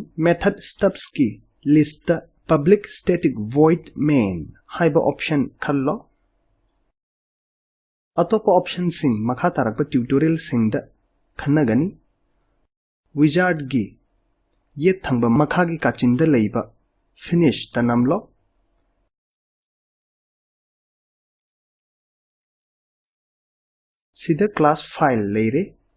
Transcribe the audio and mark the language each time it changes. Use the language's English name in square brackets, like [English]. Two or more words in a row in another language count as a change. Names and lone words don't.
[English] Method stubs [Manipuri] ki list ta [English] public static void main [Manipuri] haiba option khallo. Atopo option sing makha tarakpa tutorial sing da khannagani. Wizard gi yet thangba makha gi kachinda leiba finish tanamlo. Sida [English] class file [Manipuri] leire.